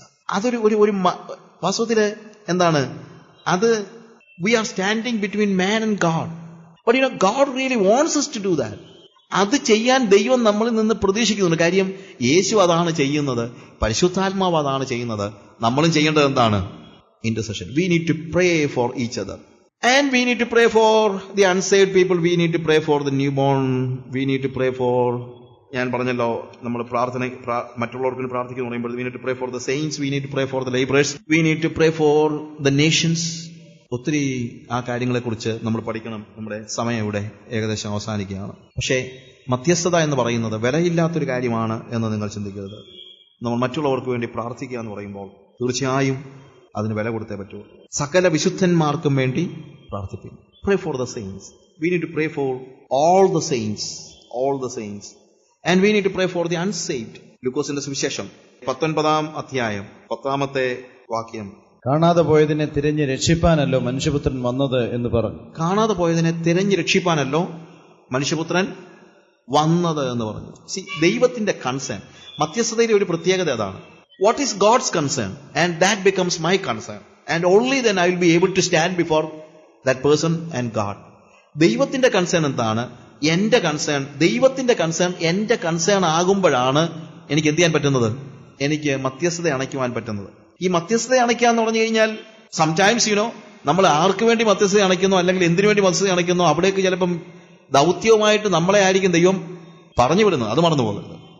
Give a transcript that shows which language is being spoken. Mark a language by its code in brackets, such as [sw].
[ml] അതൊരു ഒരു വാസ്തവത്തില് എന്താണ് അത്? [en] We are standing between man and God. But you know God really wants us to do that. [ml] അത് ചെയ്യാൻ ദൈവം നമ്മളിൽ നിന്ന് പ്രതീക്ഷിക്കുന്നുണ്ട്. കാര്യം യേശു അതാണ് ചെയ്യുന്നത്, പരിശുദ്ധാത്മാവ് അതാണ് ചെയ്യുന്നത്. നമ്മളും ചെയ്യേണ്ടത് എന്താണ്? Intercession. [en] We need to pray for each other. And we need to pray for the unsaved people. We need to pray for the newborn. We need to pray for, [ml] ഞാൻ പറഞ്ഞല്ലോ, നമ്മൾ മറ്റുള്ളവർക്ക് പ്രാർത്ഥിക്കുന്നു പറയുമ്പോൾ [en] we need to pray for the saints. We need to pray for the laborers. We need to pray for the nations. [ml] ഒത്തിരി ആ കാര്യങ്ങളെക്കുറിച്ച് നമ്മൾ പഠിക്കണം. നമ്മുടെ സമയം ഇവിടെ ഏകദേശം അവസാനിക്കുകയാണ്. പക്ഷേ മധ്യസ്ഥത എന്ന് പറയുന്നത് വിലയില്ലാത്തൊരു കാര്യമാണ് എന്ന് നിങ്ങൾ ചിന്തിക്കരുത്. നമ്മൾ മറ്റുള്ളവർക്ക് വേണ്ടി പ്രാർത്ഥിക്കുക എന്ന് പറയുമ്പോൾ തീർച്ചയായും അതിന് വില കൊടുത്തേ പറ്റൂ. സകല വിശുദ്ധന്മാർക്കും വേണ്ടി പ്രാർത്ഥിക്കും. [en] Pray for the saints. We need to pray for all the saints. And we need to pray for the unsaved. [ml] ലൂക്കോസിന്റെ സുവിശേഷം 19-ാം അധ്യായം 10-ാമത്തെ വാക്യം. കാണാതെ പോയതിനെ തിരഞ്ഞ് രക്ഷിപ്പാനല്ലോ മനുഷ്യപുത്രൻ വന്നത് എന്ന് പറഞ്ഞു. കാണാതെ പോയതിനെ തിരഞ്ഞ് രക്ഷിപ്പാനല്ലോ മനുഷ്യപുത്രൻ വന്നത് എന്ന് പറഞ്ഞു. ദൈവത്തിന്റെ കൺസേൺ, മധ്യസ്ഥതയിലെ ഒരു പ്രത്യേകത അതാണ്. [en] What is God's concern? And that becomes my concern. And only then I will be able to stand before that person and God. [ml] ദൈവത്തിന്റെ കൺസേൺ എന്താണ്? എന്റെ കൺസേൺ. ദൈവത്തിന്റെ കൺസേൺ എന്റെ കൺസേൺ ആകുമ്പോഴാണ് എനിക്ക് എന്ത് ചെയ്യാൻ പറ്റുന്നത്? എനിക്ക് മധ്യസ്ഥത അണയ്ക്കുവാൻ പറ്റുന്നത്. ഈ മധ്യസ്ഥത അണയ്ക്കുക എന്ന് പറഞ്ഞു കഴിഞ്ഞാൽ സംടൈംസ് നമ്മൾ ആർക്ക് വേണ്ടി മധ്യസ്ഥത അണയ്ക്കുന്നോ അല്ലെങ്കിൽ എന്തിനു വേണ്ടി മധ്യസ്ഥത അണയ്ക്കുന്നോ അവിടേക്ക് ചിലപ്പം ദൗത്യവുമായിട്ട് നമ്മളെ ആയിരിക്കും ദൈവം പറഞ്ഞു വിടുന്നത്. അത് മറന്നു പോകരുത്.